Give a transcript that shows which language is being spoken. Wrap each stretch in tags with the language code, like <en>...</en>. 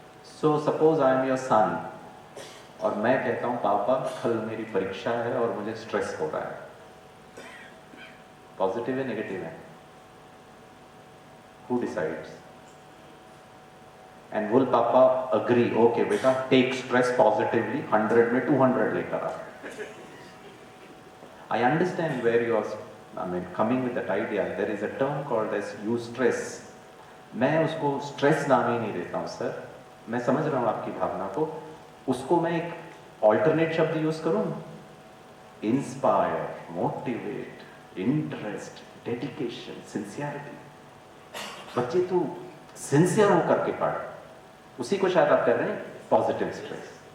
<en>so suppose I am your son</en> <hi>और मैं कहता हूं पापा कल मेरी परीक्षा है और मुझे स्ट्रेस हो रहा है, पॉजिटिव है नेगेटिव है?</hi> <en>Who decides? And will papa agree, okay बेटा take stress positively,</en> <hi>100 में 200 लेकर आ?</hi> <en>I understand where you are coming with that idea. There is a term called as eustress.</en> <hi>मैं उसको स्ट्रेस नाम ही नहीं देता हूँ सर, मैं समझ रहा हूँ आपकी भावना को। उसको मैं एक ऑल्टरनेट शब्द यूज करूँ, inspire, motivate, interest, dedication, sincerity. बच्चे तू सिंसियर होकर के पढ़, उसी को शायद आप कर रहे हैं पॉजिटिव स्ट्रेस।</hi>